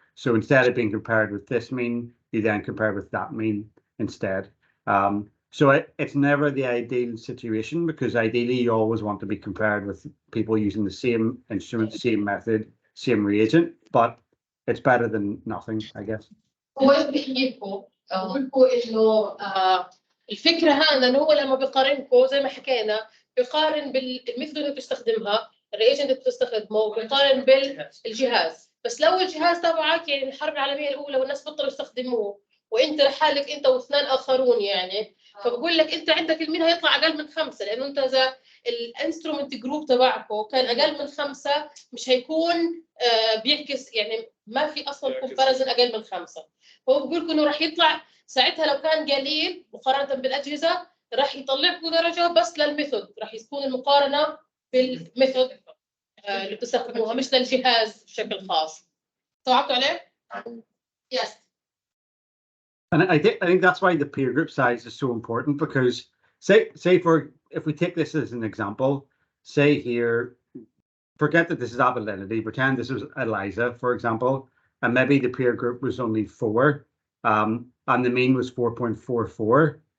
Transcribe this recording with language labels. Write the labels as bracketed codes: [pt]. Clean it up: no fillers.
[en] So instead of being compared with this mean, you then compare with that mean instead. So it's never the ideal situation because ideally you always want to be compared with people using the same instrument, same method, same reagent, but it's better than nothing, I guess. [ar] لكم انه الفكره هذا انه هو لما بيقارنكم زي ما حكينا بيقارن بالميثود اللي بتستخدمها الرياجنت اللي بتستخدمه بيقارن بالجهاز بس لو الجهاز تبعك يعني الحرب العالميه الاولى والناس بطلوا يستخدموه وانت لحالك انت واثنين اخرون يعني فبقول لك انت عندك المين هيطلع اقل من 5 لانه انت اذا الانسترومنت جروب تبعكم كان اقل من 5 مش هيكون بيعكس يعني ما في اصلا كومباريزن اقل من 5 هو بقول لكم انه راح يطلع ساعتها لو كان قليل مقارنه بالاجهزه راح يطلع لكم درجه بس للميثود راح تكون المقارنه بالميثود اللي بتستخدموها مش للجهاز بشكل خاص توقعتوا عليه؟ [en] Yes. And I think that's why the peer group size is so important because say for if we take this as an example, say here, forget that this is Avidity, pretend this was ELISA, for example, and maybe the peer group was only 4, and the mean was 4.44.